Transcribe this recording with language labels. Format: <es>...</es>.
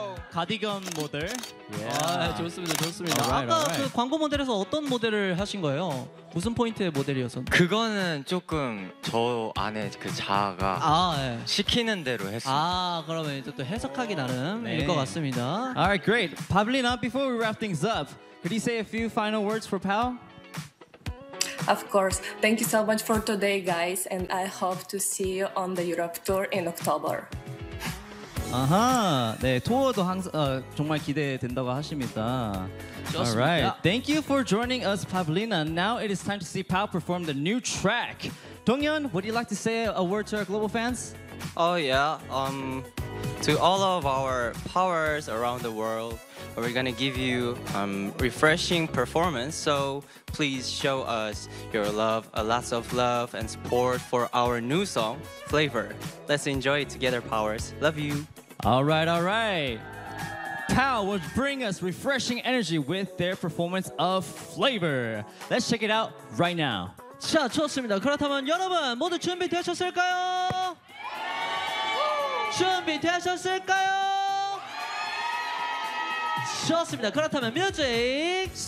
<ko>가디건 모델. 예. 아, 좋습니다, 좋습니다.</ko> <en>Alright,</en> <ko>아까</ko> <en>alright.</en> <ko>그 광고 모델에서 어떤 모델을 하신 거예요? 무슨 포인트의 모델이었었나요? 그거는 조금 저 안에 그 자아가 아, 네. 시키는 대로 했어요. 아, 그러면 이제 또 해석하기 나름일 네. 것 같습니다.</ko> <en>Alright, great. Pavlina, before we wrap things up, could you say a few final words for Pal? Of course. Thank you so much for today, guys. And I hope to see you on the Europe tour in October.</en> <ko>아하, 네, 투어도 항상 정말 기대된다고 하십니다. 좋습니다.</ko> <en>All right. Thank you for joining us, Pavlina. Now it is time to see Pal perform the new track. Donghyun, would you like to say a word to our global fans? Oh, yeah. To all of our powers around the world, we're going to give you a refreshing performance. So please show us your love, a lot of love and support for our new song, Flavor. Let's enjoy it together, powers. Love you. All right, all right. Pal will bring us refreshing energy with their performance of Flavor. Let's check it out right now.</en> <ko>자, 좋습니다. 그렇다면 여러분 모두 준비되셨을까요? 준비되셨을까요? 좋습니다. 그렇다면 뮤직 스타트!</ko>